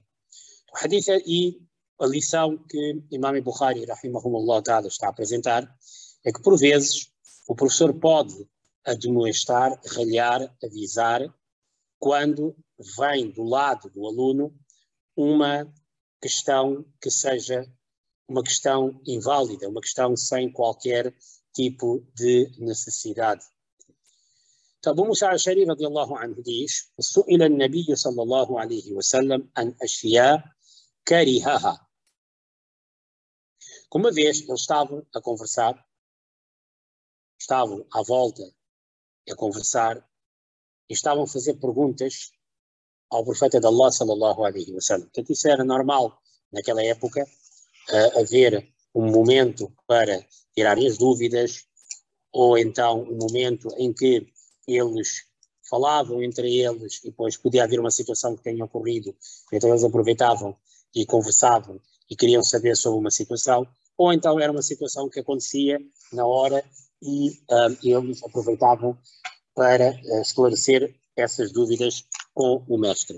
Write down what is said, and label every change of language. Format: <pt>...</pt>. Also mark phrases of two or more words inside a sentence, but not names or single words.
<pt>O hadith e a lição que Imam Bukhari,</pt> <ar>رحمهم الله تعالى,</ar> <pt>está a apresentar é que, por vezes, o professor pode admoestar, ralhar, avisar, quando vem do lado do aluno uma questão que seja uma questão inválida, uma questão sem qualquer tipo de necessidade. Então, Abu Musa al-Ash'ari</pt> <ar>رضي الله عنه</ar> <pt>diz:</pt> <ar>"سئل النبي صلى الله عليه وسلم عن أشياء كرهها."</ar> <pt>Uma vez eles estavam a conversar, estavam à volta a conversar e estavam a fazer perguntas ao profeta de Allah</pt> <ar>صلى الله عليه وسلم.</ar> <pt>Portanto, isso era normal naquela época, haver um momento para tirarem as dúvidas, ou então um momento em que eles falavam entre eles e depois podia haver uma situação que tenha ocorrido, então eles aproveitavam e conversavam e queriam saber sobre uma situação, ou então era uma situação que acontecia na hora e eles aproveitavam para esclarecer essas dúvidas com o mestre.</pt>